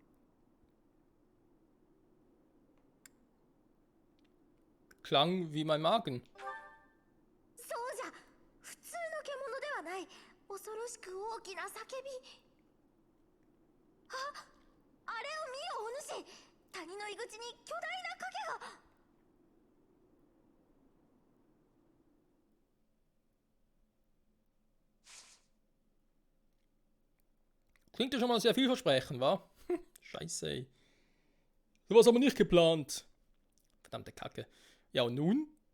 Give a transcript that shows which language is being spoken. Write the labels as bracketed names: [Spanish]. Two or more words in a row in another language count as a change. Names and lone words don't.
[German] Klang wie mein Magen. [Japanese] そうじゃ、普通の獣ではない。恐ろしく大きな叫び。あれを見よ、お主。谷の入り口に巨大な影が。 [German] Klingt ja schon mal sehr vielversprechend, wa? Scheiße, ey. Sowas haben wir nicht geplant. Verdammte Kacke. Ja, und nun?